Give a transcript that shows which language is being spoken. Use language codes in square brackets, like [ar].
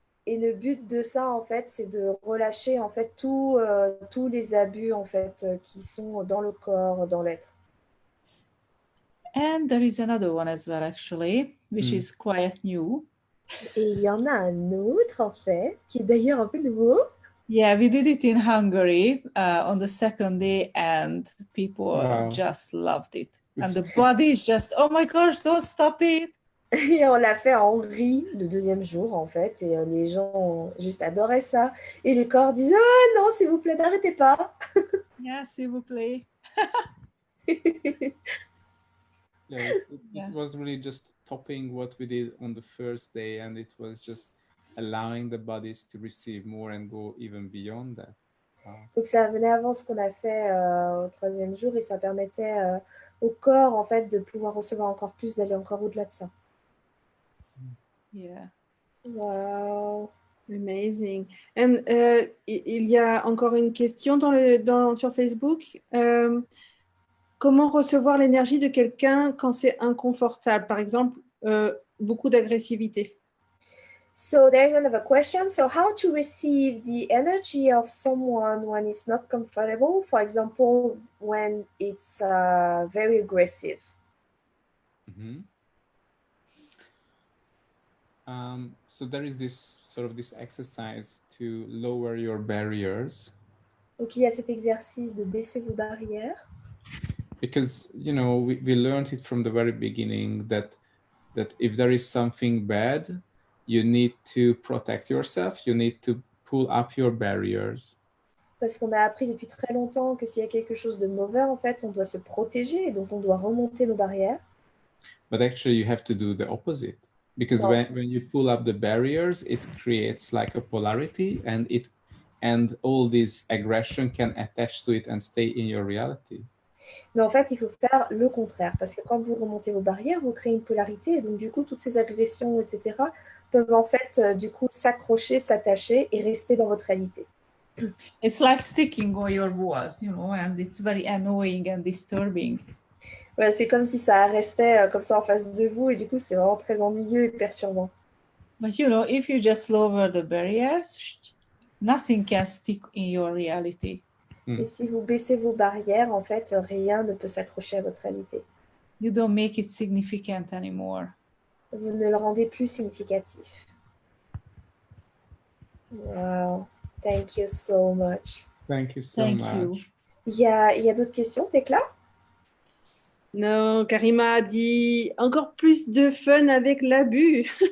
[fr] Et le but de ça, en fait, c'est de relâcher en fait tous les abus en fait qui sont dans le corps, dans l'être. [en] And there is another one as well, actually, which is quite new. Et il y en a un autre en fait qui est d'ailleurs un peu nouveau. Yeah, we did it in Hungary on the second day, and people just loved it. And the body is just, oh my gosh, don't stop it. [fr] Et on l'a fait en Hongrie le deuxième jour en fait, et les gens ont juste adoré ça. Et les corps disent ah non, s'il vous plaît, n'arrêtez pas. Yeah, s'il vous plaît. [en] It was really just topping what we did on the first day, and it was just allowing the bodies to receive more and go even beyond that. Wow. [fr] Donc ça venait avant ce qu'on a fait au troisième jour, et ça permettait au corps en fait de pouvoir recevoir encore plus, d'aller encore au-delà de ça. [en] Yeah. Wow. Amazing. [fr] And il y a encore une question sur Facebook. Comment recevoir l'énergie de quelqu'un quand c'est inconfortable? Par exemple, beaucoup d'agressivité. [en] So there's another question. So how to receive the energy of someone when it's not comfortable? For example, when it's very aggressive. Mhm. So there is this sort of this exercise to lower your barriers, [fr] Donc, il y a cet exercice de baisser vos barrières. [en] because we learned it from the very beginning that if there is something bad, you need to protect yourself, you need to pull up your barriers. [fr] Parce qu'on a appris depuis très longtemps que s'il y a quelque chose de mauvais, en fait, on doit se protéger et donc on doit remonter nos barrières. [en] But actually you have to do the opposite, because No. when you pull up the barriers, it creates like a polarity, and all this aggression can attach to it and stay in your reality. [fr] Mais en fait, il faut faire le contraire, parce que quand vous remontez vos barrières, vous créez une polarité, et donc du coup, toutes ces agressions, etc., peuvent en fait, du coup, s'accrocher, s'attacher et rester dans votre réalité. [en] It's like sticking on your walls, and it's very annoying and disturbing. [fr] Ouais, c'est comme si ça restait comme ça en face de vous, et du coup, c'est vraiment très ennuyeux et perturbant. [en] But if you just lower the barriers, nothing can stick in your reality. [fr] Et si vous baissez vos barrières, en fait, rien ne peut s'accrocher à votre réalité. [en] You don't make it significant anymore. [fr] Vous ne le rendez plus significatif. [en] Wow, thank you so much. Thank you so Thank much. you. [fr] Il y a d'autres questions, Tekla? Non, Karima a dit encore plus de fun avec l'abus.